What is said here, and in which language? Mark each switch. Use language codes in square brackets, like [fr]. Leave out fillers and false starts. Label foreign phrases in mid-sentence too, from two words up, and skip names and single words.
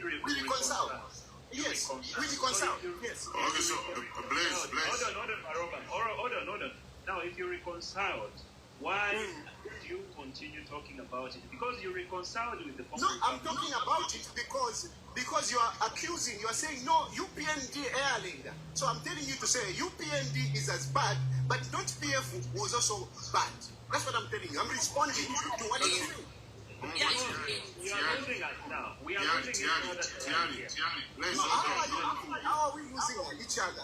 [en] reconcile. Yes, we reconciled. Yes. Okay, so Blaze. Hold on. Now, if you reconciled, why do you continue talking about it? Because you reconciled with the former. No, I'm talking about it because you are accusing, you are saying, no, UPND airling. So I'm telling you to say UPND is as bad, but don't PF was also bad. That's what I'm telling you. I'm responding to what you say. You are losing us now. We are losing each other. Blaze, how are we losing each other?